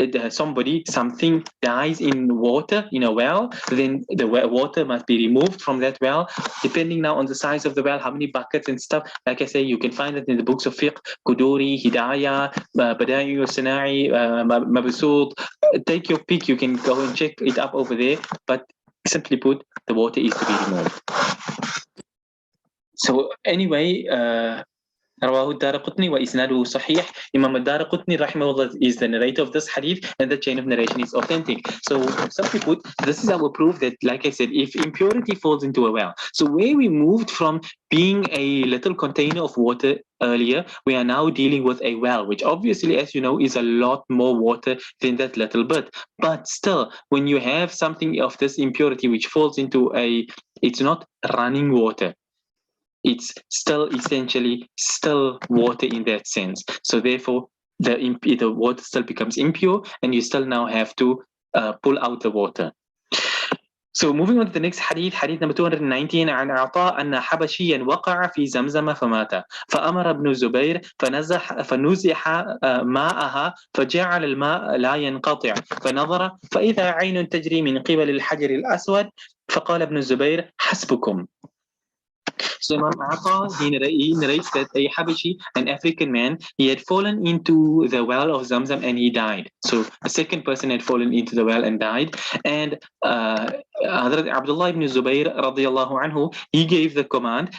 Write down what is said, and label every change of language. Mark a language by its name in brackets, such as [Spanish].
[English] something dies in water in a well, then the water must be removed from that well, depending now on the size of the well, how many buckets and stuff. Like I say, you can find it in the books of fiqh, Quduri, Hidayah, Bada'i Sana'i, Mabsut. Take your pick, you can go and check it up over there, but simply put, the water is to be removed. So anyway, [Arabic] رواه الدارقطني وإسناده صحيح. [English] Imam al-Darqutni rahimahullah is the narrator of this hadith, and the chain of narration is authentic. So simply put, this is our proof that, like I said, if impurity falls into a well, so where we moved from being a little container of water earlier, we are now dealing with a well, which obviously, as you know, is a lot more water than that little bit. But still, when you have something of this impurity which falls into it's not running water, it's still essentially still water in that sense. So therefore, the water still becomes impure, and you still now have to pull out the water. So moving on to the next hadith, hadith number 219. [Arabic] عن عطاء أن حبشيا وقع في زمزم فمات فأمر ابن الزبير فنزح ماءها فجعل الماء لا ينقطع فنظر فإذا عين تجري من قبل الحجر الأسود فقال ابن الزبير حسبكم. [English] So Imam Aqa, he narrates that a Habashi, an African man, he had fallen into the well of Zamzam and he died. So a second person had fallen into the well and died. And Hazrat Abdullah ibn Zubayr radiallahu anhu, he gave the command.